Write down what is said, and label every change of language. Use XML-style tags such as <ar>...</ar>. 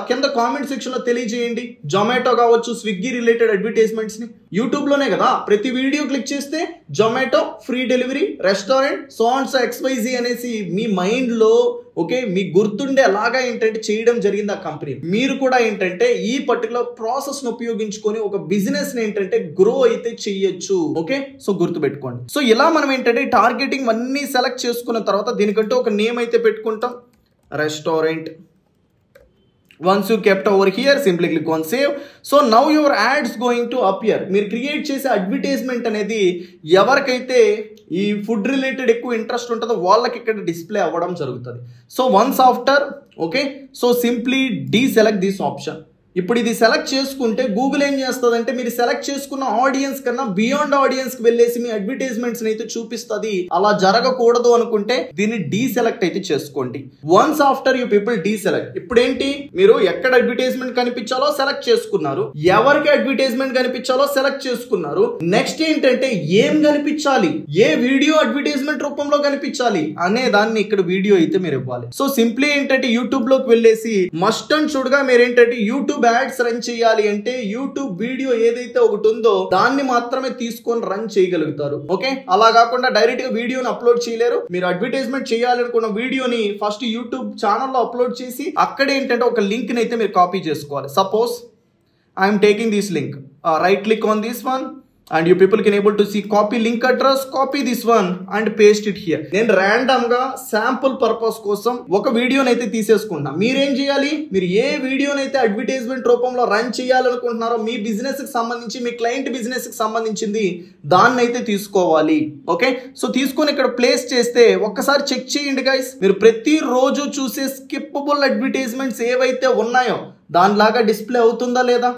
<te>కింద comment section లో తెలియజేయండి. జొమాటో కావచ్చు, స్విగ్గీ రిలేటెడ్ అడ్వర్టైజ్మెంట్స్ ని యూట్యూబ్ లోనే కదా, ప్రతి వీడియో క్లిక్ చేస్తే Zomato free delivery, restaurant, so and so XYZ అనేసి మీ మైండ్ లో, ఓకే, మీకు గుర్తుండే అలాగా ఏంటంటే చేయడం జరిగింది ఆ కంపెనీ. మీరు కూడా ఏంటంటే ఈ పర్టికులర్ ప్రాసెస్ ను ఉపయోగించుకొని ఒక బిజినెస్ ని ఏంటంటే గ్రో అయితే చెయ్యొచ్చు. ఓకే, సో గుర్తు పెట్టుకోండి. సో ఇలా మనం ఏంటంటే టార్గెటింగ్ అన్ని సెలెక్ట్ చేసుకున్న తర్వాత దీనికంటూ ఒక నేమ్ అయితే పెట్టుకుంటాం, restaurant.</te> <en>Once you kept over here, simply click on save. So now your ads going to appear.</en> <te>మీరు క్రియేట్ చేసే అడ్వర్టైజ్మెంట్ అనేది ఎవరికైతే ఈ ఫుడ్ రిలేటెడ్ ఎక్కువ ఇంట్రెస్ట్ ఉంటుందో వాళ్ళకి ఇక్కడ డిస్ప్లే అవ్వడం జరుగుతుంది.</te> <en>So once after, okay, so simply deselect this option.</en> <te>ఇప్పుడు ఇది సెలెక్ట్ చేసుకుంటే గూగుల్ ఏం చేస్తుందంటే మీరు సెలెక్ట్ చేసుకున్న ఆడియన్స్ కన్నా బియాండ్ ఆడియన్స్ కి వెళ్ళేసి మీ అడ్వర్టైజ్మెంట్స్ అయితే చూపిస్తుంది. అలా జరగకూడదు అనుకుంటే దీన్ని డీసెలెక్ట్ అయితే చేసుకోండి.</te> <en>once after you people deselect,</en> <te>ఇప్పుడు ఏంటి, మీరు ఎక్కడ అడ్వర్టైజ్మెంట్ కనిపించాలో సెలెక్ట్ చేసుకున్నారు, ఎవరికి అడ్వర్టైజ్మెంట్ కనిపించాలో సెలెక్ట్ చేసుకున్నారు. నెక్స్ట్ ఏంటంటే ఏం కనిపించాలి, ఏ వీడియో అడ్వర్టైజ్మెంట్ రూపంలో కనిపించాలి అనే దాన్ని ఇక్కడ వీడియో అయితే మీరు ఇవ్వాలి. సో సింప్లీ ఏంటంటే యూట్యూబ్ లోకి వెళ్ళేసి మస్ట్ అండ్ షుడ్ గా మీరు ఏంటంటే యూట్యూబ్ యాడ్స్ రన్ చేయాలి అంటే యూట్యూబ్ వీడియో ఏదైతే ఒకటి ఉందో దాన్ని మాత్రమే తీసుకొని రన్ చేయగలుగుతారు. ఓకే, అలా కాకుండా డైరెక్ట్ గా వీడియోని అప్లోడ్ చేయలేరు. మీరు అడ్వర్టైజ్మెంట్ చేయాలనుకున్న వీడియోని ఫస్ట్ యూట్యూబ్ ఛానల్లో అప్లోడ్ చేసి అక్కడ ఏంటంటే ఒక లింక్ ని అయితే మీరు కాపీ చేసుకోవాలి.</te> <en>Suppose I'm taking this link, right click on this one and you people can able to see copy link address, copy this one and paste it here.</en> <te>నేను ర్యాండమ్ గా శాంపుల్ పర్పస్ కోసం ఒక వీడియోని అయితే తీసేసుకుంటున్నా. మీరేం చేయాలి, మీరు ఏ వీడియోని అయితే అడ్వర్టైజ్మెంట్ రూపంలో రన్ చేయాలనుకుంటున్నారో మీ బిజినెస్ కి సంబంధించి, మీ క్లయింట్ బిజినెస్ కి సంబంధించింది దాన్ని అయితే తీసుకోవాలి. ఓకే, సో తీసుకొని ఇక్కడ ప్లేస్ చేస్తే ఒక్కసారి చెక్ చేయండి గైస్, మీరు ప్రతిరోజు చూసే స్కిప్పబుల్ అడ్వర్టైజ్మెంట్స్ ఏవైతే ఉన్నాయో దానిలాగా డిస్ప్లే అవుతుందా లేదా?</te>